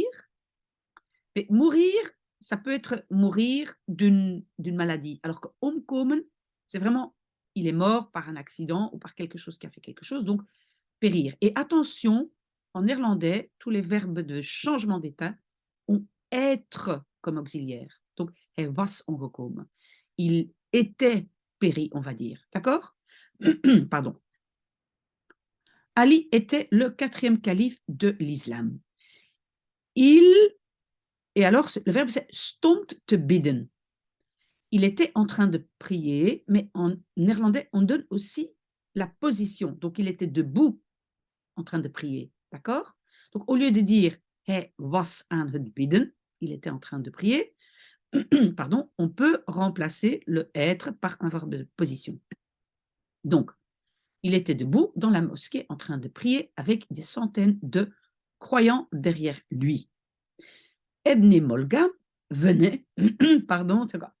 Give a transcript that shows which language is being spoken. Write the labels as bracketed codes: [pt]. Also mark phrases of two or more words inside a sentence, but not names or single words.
[fr] Mais mourir, ça peut être mourir d'une maladie. Alors que omkomen, c'est vraiment, il est mort par un accident ou par quelque chose qui a fait quelque chose, donc périr. Et attention, en néerlandais, tous les verbes de changement d'état ont être comme auxiliaire. Donc, [nl] hij was omgekomen. [fr] Il était péri, on va dire. D'accord? Pardon. Ali était le 4e calife de l'islam. Et alors, le verbe c'est [nl] stond te bidden. [fr] Il était en train de prier, mais en néerlandais, on donne aussi la position. Donc, il était debout en train de prier. D'accord? Donc, au lieu de dire [nl] hij was aan het bidden, [fr] il était en train de prier, pardon, on peut remplacer le être par un verbe de position. Donc, il était debout dans la mosquée en train de prier avec des centaines de croyants derrière lui. Ebne Molga, venait, pardon, c'est quoi?